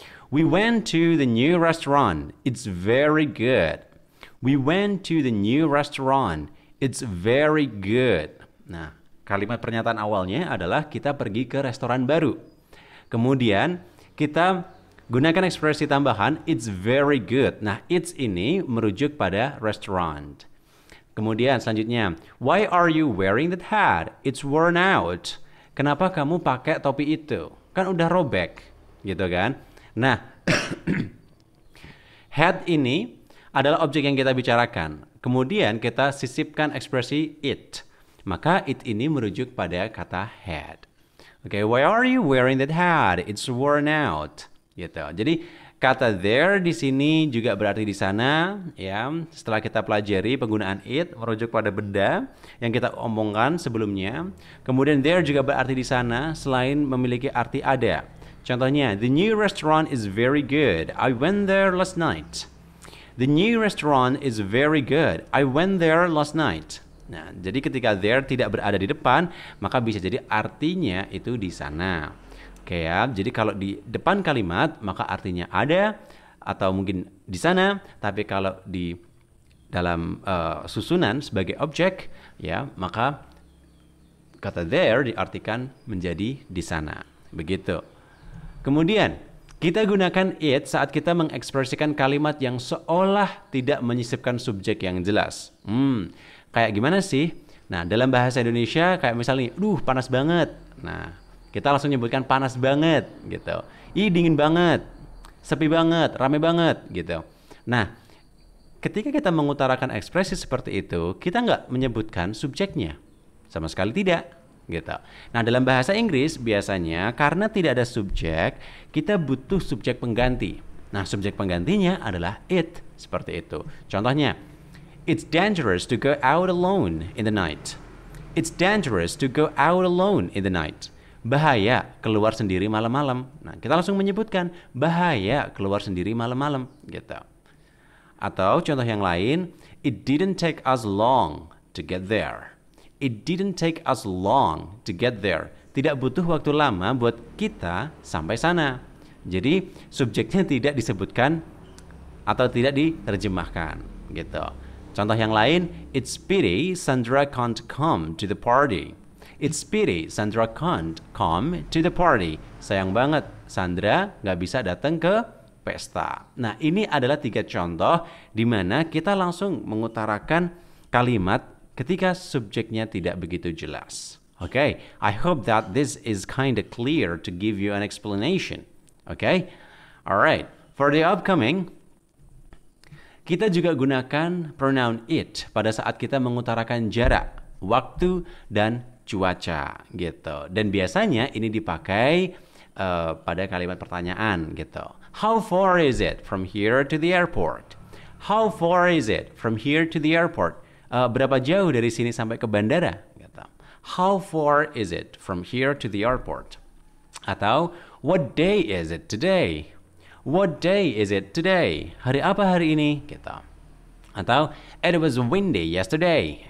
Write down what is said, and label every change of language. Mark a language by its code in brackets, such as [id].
[en] We went to the new restaurant. It's very good. We went to the new restaurant. It's very good. [id] Nah, kalimat pernyataan awalnya adalah kita pergi ke restoran baru. Kemudian kita gunakan ekspresi tambahan [en] it's very good. [id] Nah, it's ini merujuk pada restaurant. Kemudian selanjutnya, [en] why are you wearing that hat? It's worn out. [id] Kenapa kamu pakai topi itu? Kan udah robek, gitu kan? Nah, hat ini adalah objek yang kita bicarakan. Kemudian kita sisipkan ekspresi it. Maka it ini merujuk pada kata had. [en] Oke, why are you wearing that hat? It's worn out. [id] Gitu. Jadi kata there di sini juga berarti di sana, ya. Setelah kita pelajari penggunaan it merujuk pada benda yang kita omongkan sebelumnya. Kemudian there juga berarti di sana selain memiliki arti ada. Contohnya, [en] the new restaurant is very good. I went there last night. The new restaurant is very good. I went there last night. [id] Nah, jadi ketika there tidak berada di depan, maka bisa jadi artinya itu di sana. Oke ya, jadi kalau di depan kalimat, maka artinya ada atau mungkin di sana. Tapi kalau di dalam susunan sebagai objek, ya, maka kata there diartikan menjadi di sana. Begitu. Kemudian, kita gunakan it saat kita mengekspresikan kalimat yang seolah tidak menyisipkan subjek yang jelas. Kayak gimana sih? Nah, dalam bahasa Indonesia kayak misalnya, panas banget. Nah, kita langsung nyebutkan panas banget gitu. Ih, dingin banget. Sepi banget, rame banget gitu. Nah, ketika kita mengutarakan ekspresi seperti itu, kita nggak menyebutkan subjeknya. Sama sekali tidak. Gitu. Nah, dalam bahasa Inggris biasanya karena tidak ada subjek, kita butuh subjek pengganti. Nah, subjek penggantinya adalah it, seperti itu. Contohnya, [en] it's dangerous to go out alone in the night. It's dangerous to go out alone in the night. [id] Bahaya keluar sendiri malam-malam. Nah, kita langsung menyebutkan bahaya keluar sendiri malam-malam, gitu. Atau contoh yang lain, [en] it didn't take us long to get there. It didn't take us long to get there. [id] Tidak butuh waktu lama buat kita sampai sana. Jadi subjeknya tidak disebutkan atau tidak diterjemahkan gitu. Contoh yang lain, [en] it's pity Sandra can't come to the party. It's pity Sandra can't come to the party. [id] Sayang banget Sandra nggak bisa datang ke pesta. Nah, ini adalah 3 contoh di mana kita langsung mengutarakan kalimat ketika subjeknya tidak begitu jelas. [en] Okay, I hope that this is kind of clear to give you an explanation. Okay, alright. For the upcoming, [id] kita juga gunakan pronoun it pada saat kita mengutarakan jarak, waktu, dan cuaca gitu. Dan biasanya ini dipakai pada kalimat pertanyaan gitu. [en] How far is it from here to the airport? How far is it from here to the airport? [id] Berapa jauh dari sini sampai ke bandara? Gitu. [en] How far is it from here to the airport? [id] Atau [en] what day is it today? What day is it today? [id] Hari apa hari ini? Gitu. Atau [en] it was windy yesterday.